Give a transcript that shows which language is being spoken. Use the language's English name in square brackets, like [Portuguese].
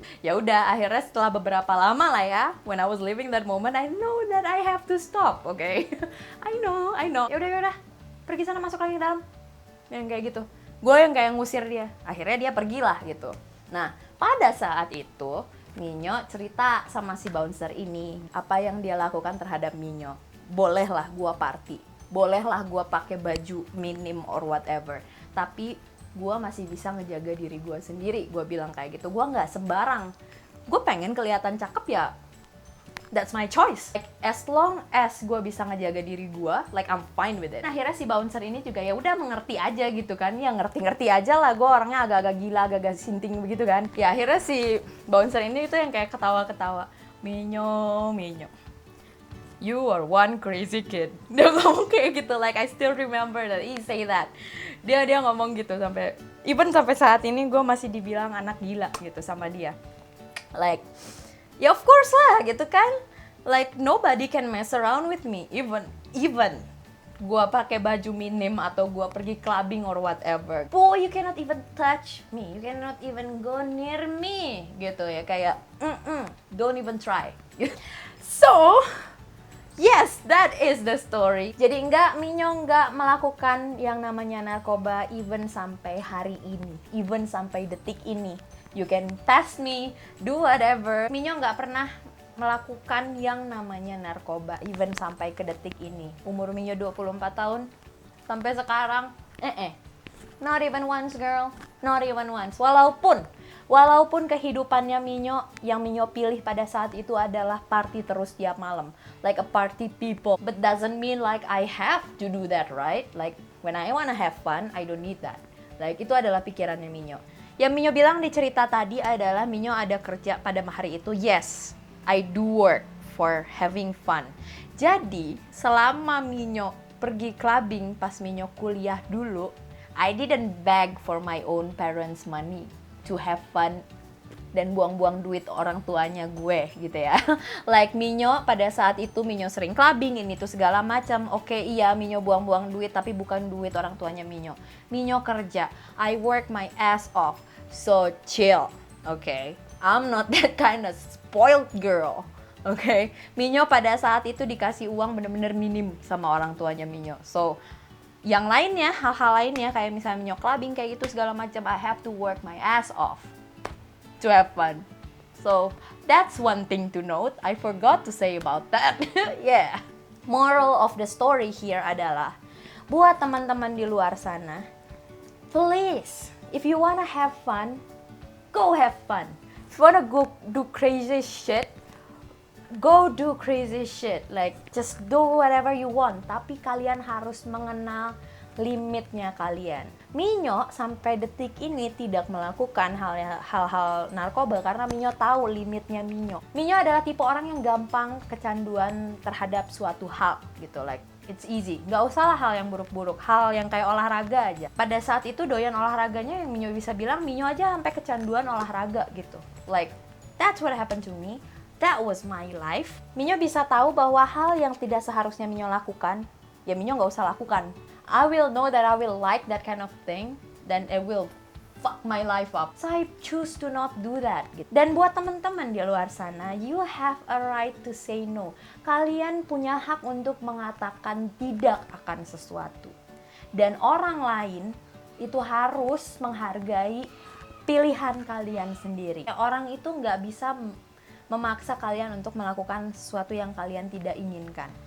[Indonesian] Ya udah, akhirnya setelah beberapa lama lah ya, [English] when I was living that moment, I know that I have to stop, okay? I know. [Indonesian] Ya udah, pergi sana, masuk lagi ke dalam. Yang kayak gitu. Gue yang kayak ngusir dia. Akhirnya dia pergilah gitu. Nah, pada saat itu, Minyo cerita sama si bouncer ini apa yang dia lakukan terhadap Minyo. Bolehlah gua party, bolehlah gua pakai baju minim or whatever, tapi gua masih bisa ngejaga diri gua sendiri. Gua bilang kayak gitu, gua nggak sembarang. Gue pengen kelihatan cakep ya, [English] that's my choice. Like, as long as [Indonesian] gue bisa ngejaga diri gue, [English] like I'm fine with it. [Indonesian] Nah, akhirnya si bouncer ini juga ya udah mengerti aja gitu kan, ya ngerti aja lah. Gue orangnya agak-agak gila, agak-agak sinting begitu kan. Ya akhirnya si bouncer ini itu yang kayak ketawa-ketawa. [English] Minyo, you are one crazy kid. [Indonesian] Dia ngomong kayak gitu, [English] like I still remember that he say that. [Indonesian] Dia ngomong gitu sampai saat ini gue masih dibilang anak gila gitu sama dia. Like, ya of course lah gitu kan. [English] Like nobody can mess around with me. Even [Indonesian] gua pakai baju minim atau gua pergi clubbing [English] or whatever. Boy, you cannot even touch me. You cannot even go near me. [Indonesian] Gitu ya, kayak [English] don't even try. So, yes, that is the story. [Indonesian] Jadi Minyo nggak melakukan yang namanya narkoba even sampai hari ini. Even sampai detik ini. [English] You can test me, do whatever. [Indonesian] Minyo nggak pernah melakukan yang namanya narkoba, even sampai ke detik ini. Umur Minyo 24 tahun, sampai sekarang, [English] not even once, girl. Not even once. [Indonesian] Walaupun kehidupannya Minyo, yang Minyo pilih pada saat itu adalah party terus tiap malam. [English] Like a party people. But doesn't mean like I have to do that, right? Like, when I wanna have fun, I don't need that. [Indonesian] Like, itu adalah pikirannya Minyo. Yang Minyo bilang di cerita tadi adalah Minyo ada kerja pada hari itu. [English] Yes, I do work for having fun. [Indonesian] Jadi, selama Minyo pergi clubbing pas Minyo kuliah dulu, [English] I didn't beg for my own parents' money to have fun [Indonesian] dan buang-buang duit orang tuanya gue gitu ya. Like Minyo pada saat itu Minyo sering clubbing ini tuh segala macam. Oke, iya Minyo buang-buang duit tapi bukan duit orang tuanya Minyo. Minyo kerja. [English] I work my ass off. So chill. Okay. I'm not that kind of spoiled girl. Okay. [Indonesian] Minyo pada saat itu dikasih uang bener-bener minim sama orang tuanya Minyo. So yang lainnya, hal-hal lainnya kayak misalnya Minyo clubbing kayak gitu segala macam, [English] I have to work my ass off to have fun. So, that's one thing to note. I forgot to say about that. Yeah. Moral of the story here [Indonesian] adalah, buat teman-teman di luar sana, [English] please, if you wanna have fun, go have fun. If you wanna go do crazy shit, go do crazy shit. Like, just do whatever you want. [Indonesian] Tapi kalian harus mengenal limitnya kalian. Minyo sampai detik ini tidak melakukan hal-hal narkoba karena Minyo tahu limitnya Minyo. Minyo adalah tipe orang yang gampang kecanduan terhadap suatu hal gitu, [English] like it's easy. [Indonesian] Nggak usah lah hal yang buruk-buruk, hal yang kayak olahraga aja. Pada saat itu doyan olahraganya yang Minyo bisa bilang Minyo aja sampai kecanduan olahraga gitu. [English] Like, that's what happened to me. That was my life. [Indonesian] Minyo bisa tahu bahwa hal yang tidak seharusnya Minyo lakukan, ya Minyo nggak usah lakukan. [English] I will know that I will like that kind of thing, then it will fuck my life up. So I choose to not do that. [Indonesian] Dan buat teman-teman di luar sana, [English] you have a right to say no. [Indonesian] Kalian punya hak untuk mengatakan tidak akan sesuatu. Dan orang lain itu harus menghargai pilihan kalian sendiri. Orang itu nggak bisa memaksa kalian untuk melakukan sesuatu yang kalian tidak inginkan.